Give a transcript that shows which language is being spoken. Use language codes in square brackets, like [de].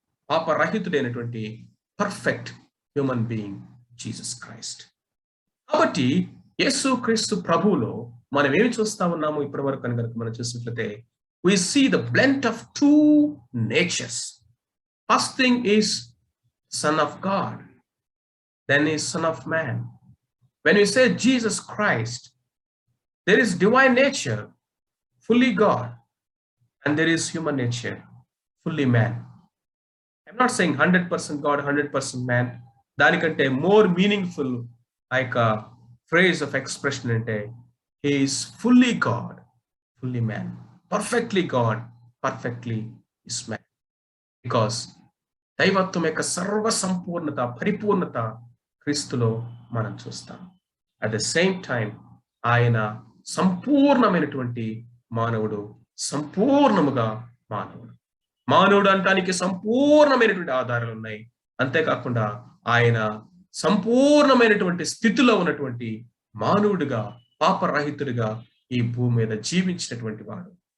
[te] పాపరహితుడైనటువంటి [en] Perfect human being Jesus Christ. [te] కాబట్టి యేసు క్రీస్తు ప్రభువులో మనం ఏమి చూస్తా ఉన్నాము ఇప్పటి వరకు కనుక మనం చూసినట్లయితే, [en] we see the blend of two natures. First thing is Son of God, then is Son of Man. When we say Jesus Christ, there is divine nature, fully God, and there is human nature, fully man. I'm not saying 100% God, 100% man. [te] దానికంటే [en] more meaningful like a phrase of expression [te] అంటే [en] he is fully God, fully man, perfectly God, perfectly is man. [te] Because దైవత్వం యొక్క సర్వ సంపూర్ణత, పరిపూర్ణత క్రీస్తులో మనం చూస్తాం. [en] at the same time [te] ఆయన సంపూర్ణమైనటువంటి మానవుడు, సంపూర్ణముగా మానవుడు. మానవుడు అంటానికి సంపూర్ణమైనటువంటి ఆధారాలు ఉన్నాయి. అంతేకాకుండా ఆయన సంపూర్ణమైనటువంటి స్థితిలో ఉన్నటువంటి మానవుడిగా, పాపరహితుడిగా ఈ భూమి మీద జీవించినటువంటి వాడు.